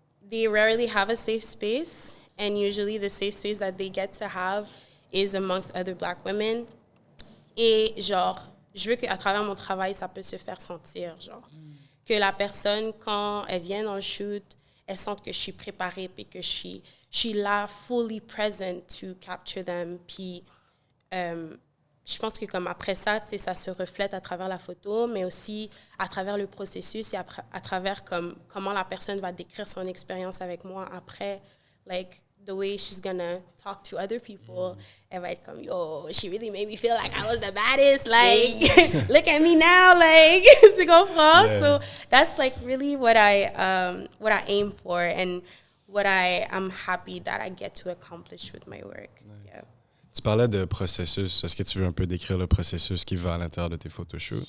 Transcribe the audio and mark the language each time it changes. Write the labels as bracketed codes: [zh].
[en] They rarely have a safe space, and usually the safe space that they get to have is amongst other Black women. [fr] Et genre, je veux qu'à travers mon travail, ça peut se faire sentir, genre. Que la personne, quand elle vient dans le shoot, elle sente que je suis préparée puis que je suis là, [en] fully present to capture them. [fr] Puis, je pense que comme après ça, tu sais, ça se reflète à travers la photo, mais aussi à travers le processus et à travers comment la personne va décrire son expérience avec moi après, [en] like the way she's gonna talk to other people. [fr] Elle va être comme, [en] yo, she really made me feel like I was the baddest, like, look at me now, like, [fr] tu comprends? [en] Yeah. So that's like really what I aim for and what I am happy that I get to accomplish with my work. Nice. Yeah. [fr] Tu parlais de processus. Est-ce que tu veux un peu décrire le processus qui va à l'intérieur de tes photoshoots?